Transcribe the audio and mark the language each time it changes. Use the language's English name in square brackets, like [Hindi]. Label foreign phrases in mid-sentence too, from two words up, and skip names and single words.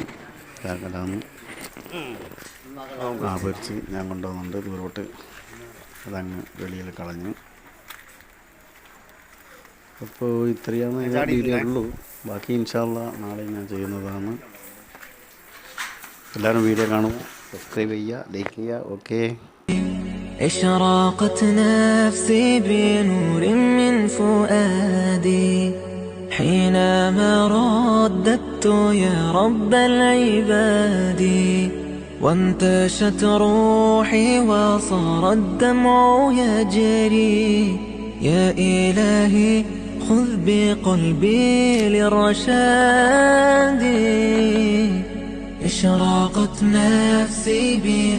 [Malayalam] കലാന്ന് പൊരിച്ച് ഞാൻ കൊണ്ടുവന്നുണ്ട് ദൂരോട്ട്. അതങ്ങ് വെളിയിൽ കളഞ്ഞു. അപ്പോൾ ഇത്രയാണ് വീഡിയോ ഉള്ളൂ. ബാക്കി [Arabic] إن شاء الله [Malayalam] നാളെ ഞാൻ ചെയ്യുന്നതാണ്. എല്ലാവരും വീഡിയോ കാണുക, സബ്സ്ക്രൈബ് ചെയ്യുക, ലൈക്ക് ചെയ്യുക. ഓക്കെ. [Arabic] اشرقت نفسي بنور من فؤادي حينما رددت يا رب العباد وانتشت روحي وصار الدمع يجري يا إلهي خذ بقلبي للرشاد اشرقت نفسي